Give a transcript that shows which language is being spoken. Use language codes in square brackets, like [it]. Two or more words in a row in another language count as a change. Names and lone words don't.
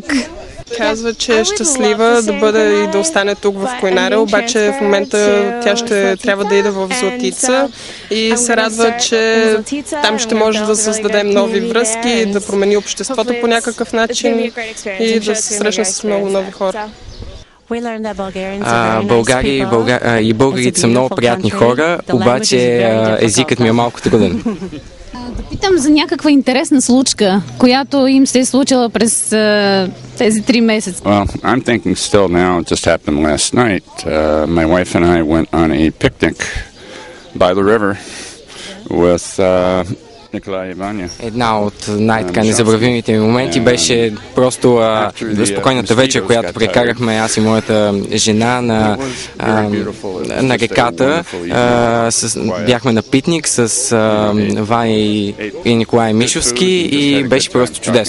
[bg] Казва, че е щастлива да бъде и да остане тук в Койнаре, обаче в момента тя ще трябва да иде в Златица и се радва, че там ще може да създадем нови връзки, да промени обществото по някакъв начин и да се срещне с много нови хора. България и българите са много приятни хора, обаче езикът ми е малко труден. Да питам за някаква интересна случка, която им се е случила през тези 3 месеца. [en] Well, I'm thinking still now, it just happened last night. My wife and I went on a picnic by the river with Николай и Ваня. [bg] Една от най-така незабравимите ми моменти беше просто спокойната вечер, която прекарахме аз и моята жена на реката. Бяхме на пикник с Ваня и Николай Мишовски и беше просто чудесно.